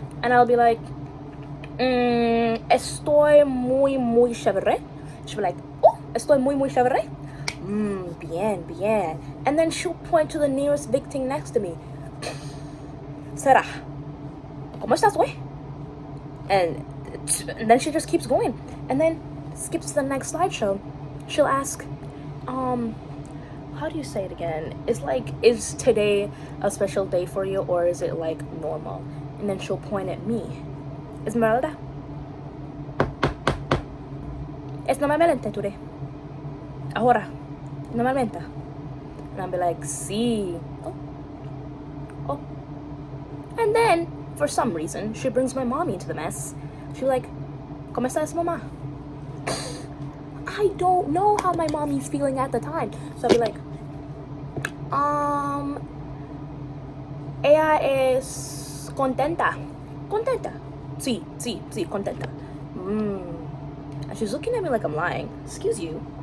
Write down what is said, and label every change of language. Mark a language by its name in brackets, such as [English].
[English] And I'll be like, [Spanish] estoy muy chévere. [English] She'll be like, [Spanish] estoy muy chévere. Bien. [English] And then she'll point to the nearest big thing next to me. [Spanish] Será. ¿Cómo estás, güey? [English] And then she just keeps going. And then skips to the next slideshow. She'll ask, how do you say it again? It's like, is today a special day for you or is it like normal? And then she'll point at me. [Spanish] Esmeralda, es normalmente [English] today. [Spanish] Ahora, normalmente. [English] And I'll be like, [Spanish] sí. [English] Oh. And then, for some reason, she brings my mommy into the mess. She's like, [Spanish] ¿Cómo estás, mamá? [English] I don't know how my mommy's feeling at the time. So I'll be like, [Spanish] ella es contenta. Sí, contenta. [English] And she's looking at me like I'm lying. Excuse you.